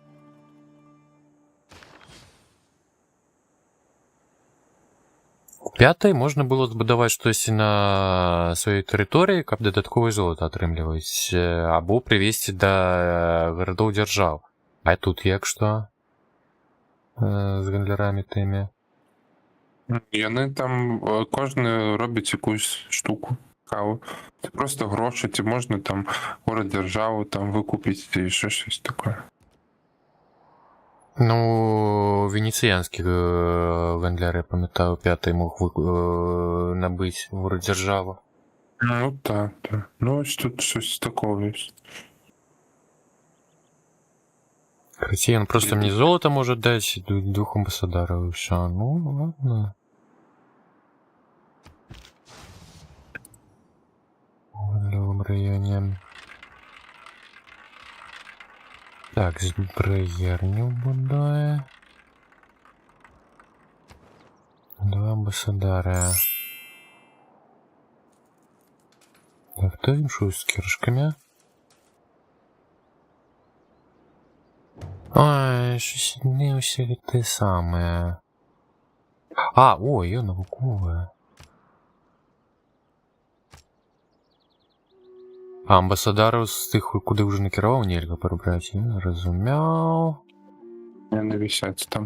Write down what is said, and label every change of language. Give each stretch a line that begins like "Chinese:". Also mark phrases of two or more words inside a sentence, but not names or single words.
Belarusian: У пятай можна было збудаваць штосьці на сваёй тэрыторыі, каб дадатковае золата атрымліваць, або прывесці да гарадоў дзяржаў. А тут як што? З гандлярамі тымі? Яны там кожны робіць якусь штуку цікаву.
Ukrainian: Це просто гроші, ці можна там город державу там выкупіць ці ще щось таке.
Belarusian: Ну, венеціянскі гандляр, я памятаю, пятай мог набыць горад дзяржаву.
Ukrainian: Ну так, так. Ну ось тут щось такого є.
Belarusian: Хаця ён просто мне золото можа даць, 2 амбасадараў і ўсё. Ну,
Russian: ладно. В новом районе.
Belarusian: Так, збраярню будуе. 2 амбасадара.
Ukrainian: Так, то іншую з кіршкамі. Ой, щось не усі те саме.
Belarusian: А, ой, я навуковая. А амбасадараў з тых,
Ukrainian: куди вже
Belarusian: накіраваў, нельга прыбраць. Я разумяў.
Ukrainian: Не висять там.